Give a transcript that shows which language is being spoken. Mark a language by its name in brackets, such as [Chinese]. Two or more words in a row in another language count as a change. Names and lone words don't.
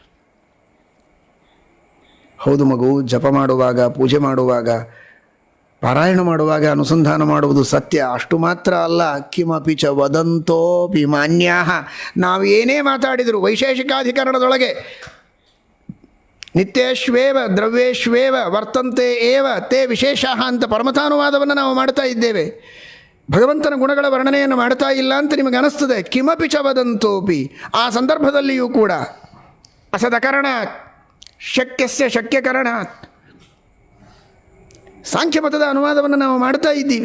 [Kannada] ಹೌದು ಮಗು, ಜಪ ಮಾಡುವಾಗ, ಪೂಜೆ ಮಾಡುವಾಗ, ಪಾರಾಯಣ ಮಾಡುವಾಗ ಅನುಸಂಧಾನ ಮಾಡುವುದು ಸತ್ಯ. ಅಷ್ಟು ಮಾತ್ರ ಅಲ್ಲ, [Sanskrit] ಕಿಮಪಿ ಚ ವದಂತೋಪಿ ಮಾನ್ಯಾಃ, [Kannada] ನಾವು ಏನೇ ಮಾತಾಡಿದರು ವೈಶೇಷಿಕಾಧಿಕರಣದೊಳಗೆ [Sanskrit] ನಿತ್ಯೇಶ್ವೇವ ದ್ರವ್ಯೇಶ್ವೇವ ವರ್ತಂತೆ ಏವ ತೇ ವಿಶೇಷಃ [Kannada] ಅಂತ ಪರಮತಾನುವಾದವನ್ನು ನಾವು ಮಾಡ್ತಾ ಇದ್ದೇವೆ. ಭಗವಂತನ ಗುಣಗಳ ವರ್ಣನೆಯನ್ನು ಮಾಡ್ತಾ ಇಲ್ಲ ಅಂತ ನಿಮಗೆ ಅನಿಸ್ತದೆ. [Sanskrit] ಕಿಮಪಿ ಚ ವದಂತೋಪಿ, [Kannada] ಆ ಸಂದರ್ಭದಲ್ಲಿಯೂ ಕೂಡ [Sanskrit] ಅಸದಕರಣಾತ್ ಶಕ್ಯಸ್ಯ ಶಕ್ಯಕರಣಾತ್, [Kannada] ಸಾಂಖ್ಯಮತದ ಅನುವಾದವನ್ನು ನಾವು ಮಾಡ್ತಾ ಇದ್ದೀವಿ.